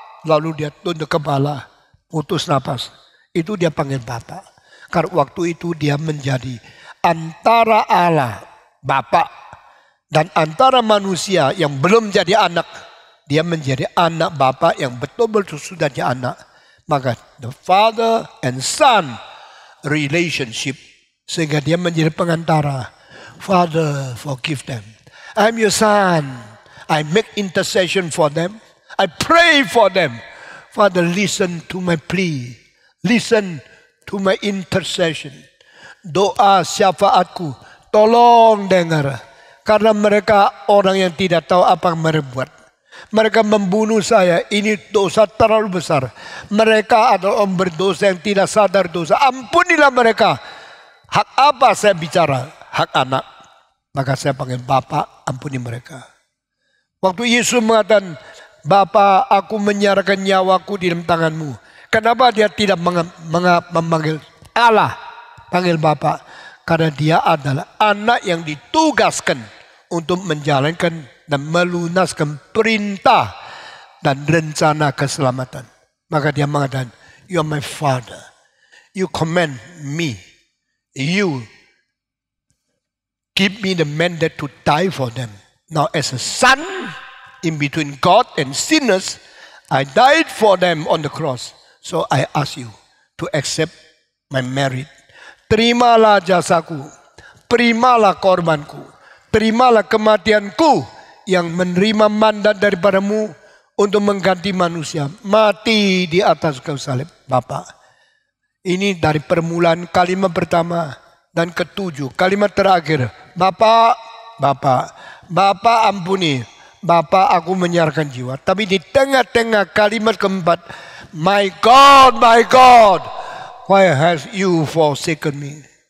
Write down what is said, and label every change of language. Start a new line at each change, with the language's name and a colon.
Indonesian: Lalu dia tunduk kepala, putus napas. Itu dia panggil Bapa. Karena waktu itu dia menjadi antara Allah, Bapa, dan antara manusia yang belum jadi anak. Dia menjadi anak Bapa yang betul-betul sudah jadi anak. Maka
English: the father and son relationship.
Indonesian: Sehingga dia menjadi pengantara.
English: Father, forgive them. I'm your son. I make intercession for them. I pray for them. Father, listen to my plea. Listen to my intercession.
Indonesian: Doa syafaatku, tolong dengar. Karena mereka orang yang tidak tahu apa yang mereka buat. Mereka membunuh saya, ini dosa terlalu besar. Mereka adalah orang berdosa yang tidak sadar dosa. Ampunilah mereka. Hak apa saya bicara? Hak anak. Maka saya panggil Bapa, ampuni mereka. Waktu Yesus mengatakan, Bapa, aku menyerahkan nyawaku di dalam tanganmu. Kenapa dia tidak memanggil Allah, panggil Bapa? Karena dia adalah anak yang ditugaskan untuk menjalankan dan melunaskan perintah dan rencana keselamatan. Maka dia mengatakan,
English: you are my father. You command me. You give me the mandate to die for them. Now as a son, in between God and sinners, I died for them on the cross. So I ask you to accept my merit.
Indonesian: Terimalah jasaku. Terimalah korbanku. Terimalah kematianku yang menerima mandat daripadamu untuk mengganti manusia. Mati di atas kayu salib. Bapa. Ini dari permulaan kalimat pertama dan ketujuh. Kalimat terakhir. Bapa, Bapa. Bapa ampuni. Bapa aku menyerahkan jiwa. Tapi di tengah-tengah kalimat keempat.
English: My God, why has you forsaken me?